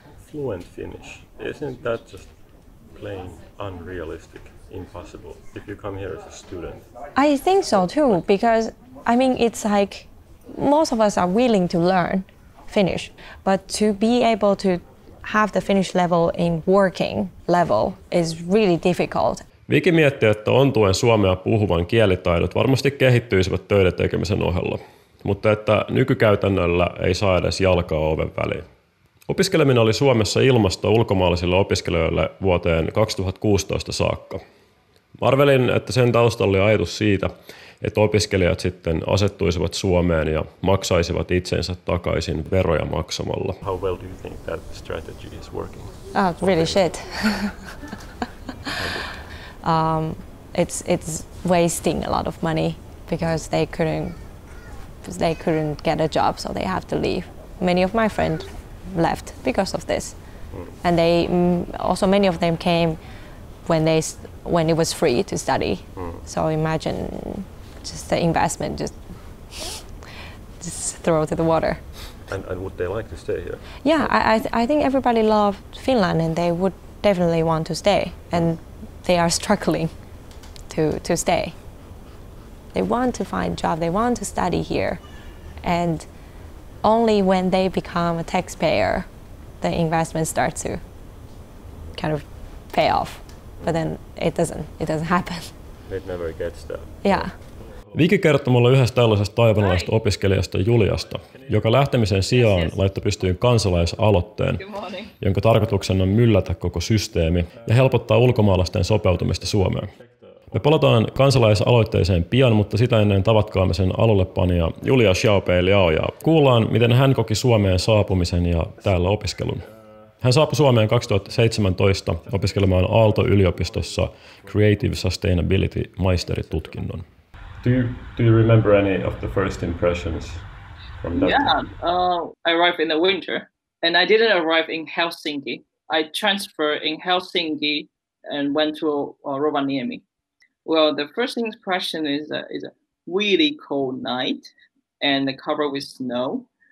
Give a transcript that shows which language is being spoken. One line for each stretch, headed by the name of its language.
English: Fluent Finnish, isn't that just plain unrealistic, impossible, if you come here as a student? I think so too, because I mean it's like most of us are willing to learn Finnish, but to be able to have the Finnish level in working level is really difficult.
Finnish: Viki miettii, että ontuen suomea puhuvan kielitaidot varmasti kehittyisivät töiden tekemisen ohella, mutta että nykykäytännöllä ei saa edes jalkaa oven väliin. Opiskeleminen oli Suomessa ilmasta ulkomaalaisille opiskelijoille vuoteen 2016 saakka. Arvelin, että sen taustalla oli ajatus siitä, että opiskelijat sitten asettuisivat Suomeen ja maksaisivat itsensä takaisin veroja maksamalla.
English: How well do you think that strategy is working? Oh, really shit. It's wasting a lot of money because they couldn't get a job, so they have to leave. Many of my friends left because of this, and they also many of them came when it was free to study. So imagine just the investment just throw to the water. And would they like to stay here? Yeah, I think everybody loved Finland and they would definitely want to stay, and they are struggling to stay. They want to find a job, they want to study here, and only when they become a taxpayer, the investment starts to kind of pay off. But then it doesn't happen. It never gets there. Yeah.
Finnish: Viki kertoi mulle yhdestä tällaisesta taiwanalaisesta opiskelijasta Juliasta, joka lähtemisen sijaan laittoi pystyyn kansalaisaloitteen, jonka tarkoituksena on myllätä koko systeemi ja helpottaa ulkomaalaisten sopeutumista Suomeen. Me palataan kansalaisaloitteeseen pian, mutta sitä ennen tavatkaamme sen alullepanija Julia Xiaopei-Liao ja kuullaan, miten hän koki Suomeen saapumisen ja täällä opiskelun. Hän saapui Suomeen 2017 opiskelemaan Aalto-yliopistossa Creative Sustainability-maisteritutkinnon.
English: Do you remember any of the first impressions from that? Yeah, I arrived in the winter and I didn't arrive in Helsinki. I transferred in Helsinki and went to Rovaniemi. Well, the first impression is a really cold night and covered with snow.